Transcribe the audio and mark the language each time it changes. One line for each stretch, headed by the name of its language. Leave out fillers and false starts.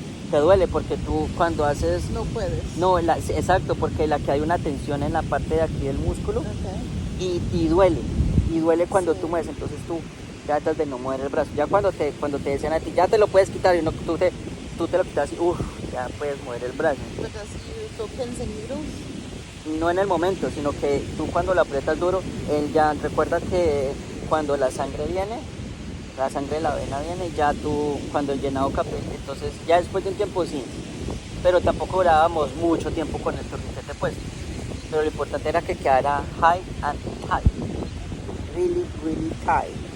Spanish: Te duele porque tú cuando haces... No puedes. No, exacto, porque que hay una tensión en la parte de aquí del músculo,
English: Okay.
Spanish: y duele cuando tú mueves, entonces tú tratas de no mover el brazo. Ya cuando te decían a ti, ya te lo puedes quitar, y tú te lo quitas y ya puedes mover el brazo.
English: But does you feel pins and needles?
Spanish: No en el momento, sino que tú cuando lo aprietas duro, él ya recuerda que cuando la sangre viene, la sangre de la vena viene, ya tú, cuando el llenado capil, entonces ya después de un tiempo sí, pero tampoco durábamos mucho tiempo con el torniquete puesto, pero lo importante era que quedara
English: high and tight, really, really tight.